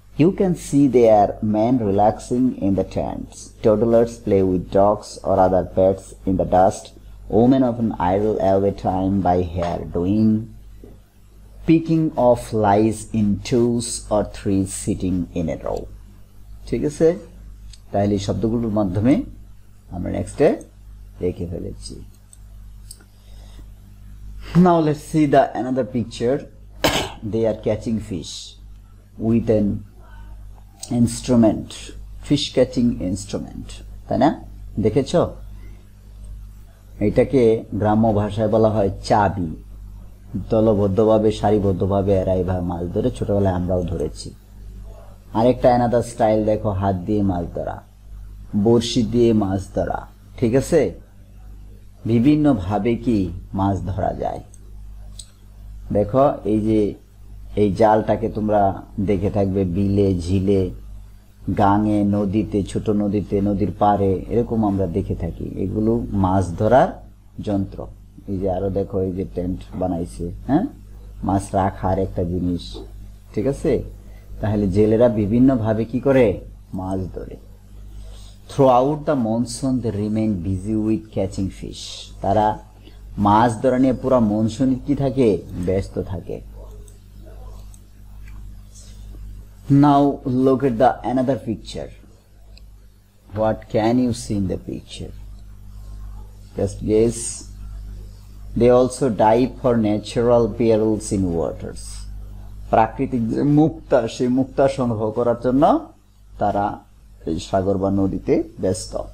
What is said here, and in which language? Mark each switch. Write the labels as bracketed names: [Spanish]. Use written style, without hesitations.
[English] You can see their men relaxing in the tents. Toddlers play with dogs or other pets in the dust. Women often idle away time by hair doing picking of lies in twos or threes sitting in a row. [Bangla] ঠিক আছে? তাহলে এই শব্দগুলোর মাধ্যমে আমরা নেক্সটে দেখে ফেলেছি। [English] Now let's see the another picture. They are catching fish with an instrument, fish catching instrument, [Bangla] তাই না? দেখেছো? এটাকে গ্রাম্য ভাষায় বলা হয় চাবি। দলবদ্ধভাবে, সারিবদ্ধভাবে এরা এইভাবে মাছ ধরে, ছোটবেলায় আমরাও ধরেছি। আরেকটা [English] another style [Bangla] দেখো, হাত দিয়ে মাছ ধরা, বড়শি দিয়ে মাছ ধরা, ঠিক আছে? বিভিন্ন ভাবে কি মাছ ধরা যায়। দেখো, এই যে এই জালটাকে তোমরা দেখে থাকবে বিলে, ঝিলে, গাঙে, নদীতে, ছোট নদীতে, নদীর পাড়ে, এরকম আমরা দেখে থাকি। এগুলো মাছ ধরার যন্ত্র। এই যে আরো দেখো, এই যে টেন্ট বানাইছে, হ্যাঁ, মাছ রাখার একটা জিনিস, ঠিক আছে? তাহলে জেলেরা বিভিন্ন ভাবে কি করে? মাছ ধরে। [English] Throughout the monsoon they remain busy with catching fish. [Bangla] তারা মাছ ধরা নিয়ে পুরো মনসুন কি থাকে? ব্যস্ত থাকে। [English] Now look at the another picture. What can you see in the picture? Just guess. They also dive for natural perils in waters. [Bangla] প্রাকৃতিক যে মুক্তা, সেই মুক্তা সংগ্রহ করার জন্য তারা এই সাগর বা নদীতে ব্যস্ত।